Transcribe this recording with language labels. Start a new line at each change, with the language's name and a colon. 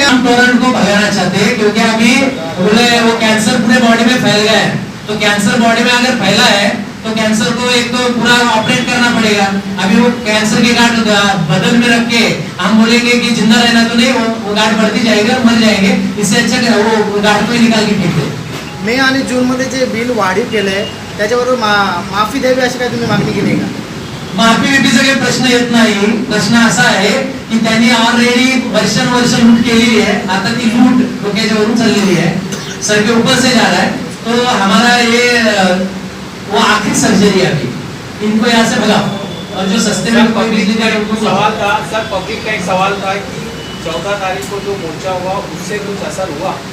Hindi: हम टोरेंट को भगाना चाहते हैं क्योंकि अभी वो कैंसर पूरे बॉडी में फैल गया है, तो कैंसर बॉडी में अगर फैला है तो कैंसर को एक तो पूरा ऑपरेट करना पड़ेगा। अभी वो कैंसर के गांठ बदन में रख के हम बोलेंगे कि जिंदा रहना तो नहीं, वो गांठ बढ़ती जाएगी और मर जाएंगे, इससे अच्छा वो गांठ को ही निकाल के फेंक दो।
Marathi: मे आणि जूनमध्ये जे बिल वाढीव केलंय त्याच्याबरोबर माफी द्यावी अशी काय तुम्ही मागणी केली का? माफी विफीचा काही प्रश्न येत नाही। प्रश्न असा आहे की त्यांनी ऑलरेडी वर्ष लूट केलेली है, आता ती लूट डोक्याच्यावरून चाललेली है,
Hindi: सर के ऊपर से जा रहा है, तो हमारा ये वो आखिरी सर्जरी है अभी, इनको यहाँ से भगाओ और जो सस्ते में कोई बिजली दे उनको सवाल था सर, पब्लिक का एक सवाल था कि 14 तारीख को जो मोर्चा हुआ उससे कुछ असर हुआ?